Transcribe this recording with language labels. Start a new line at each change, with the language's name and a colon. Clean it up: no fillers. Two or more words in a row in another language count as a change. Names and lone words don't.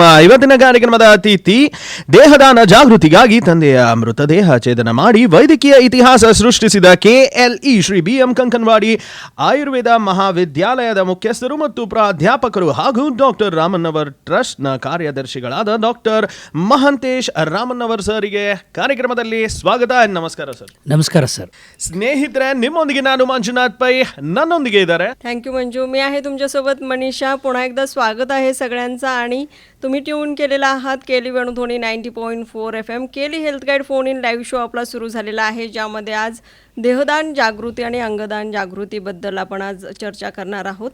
Kannada: ಇವತ್ತಿನ ಕಾರ್ಯಕ್ರಮದ ಅತಿಥಿ ದೇಹದಾನ ಜಾಗೃತಿಗಾಗಿ ತಂದೆಯ ಮೃತದೇಹ ಛೇದನ ಮಾಡಿ ವೈದ್ಯಕೀಯ ಇತಿಹಾಸ ಸೃಷ್ಟಿಸಿದ KLE ಶ್ರೀ BM ಕಂಕನವಾಡಿ ಆಯುರ್ವೇದ ಮಹಾವಿದ್ಯಾಲಯದ ಮುಖ್ಯಸ್ಥರು ಮತ್ತು ಪ್ರಾಧ್ಯಾಪಕರು ಹಾಗೂ ಡಾಕ್ಟರ್ ರಾಮಣ್ಣವರ್ ಟ್ರಸ್ಟ್ ನ ಕಾರ್ಯದರ್ಶಿಗಳಾದ ಡಾಕ್ಟರ್ ಮಹಾಂತೇಶ್ ರಾಮಣ್ಣವರ್ ಸರಿಗೆ ಕಾರ್ಯಕ್ರಮದಲ್ಲಿ ಸ್ವಾಗತ. ನಮಸ್ಕಾರ ಸರ್.
Marathi: नमस्कार सर.
Kannada: ಸ್ನೇಹಿತರೆ, ನಿಮ್ಮೊಂದಿಗೆ ನಾನು ಮಂಜುನಾಥ ಪೈ ನನ್ನೊಂದಿಗೆ ಇದಾರೆ.
English: thank you मंजू.
Marathi: मी आहे तुमच्यासोबत मनीषा. पुन्हा एकदा स्वागत आहे सगळ्यांचं. आणि तुम्ही ट्यून केलेला आहात केली वेणुध्वनी 90.4 FM. केली हेल्थ गाईड
English: phone in live show
Marathi: आपला सुरू झालेला आहे, ज्यामध्ये आज देहदान जागृती आणि अंगदान जागृतीबद्दल आपण आज चर्चा करणार आहोत.